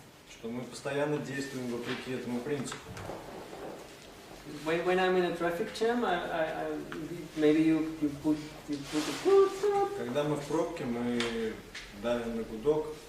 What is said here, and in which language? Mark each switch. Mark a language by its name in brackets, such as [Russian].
[Russian] что мы постоянно действуем вопреки этому принципу. [English] When I'm in a traffic jam, maybe you put the foot up. [Russian] Когда мы в пробке, мы давим на гудок.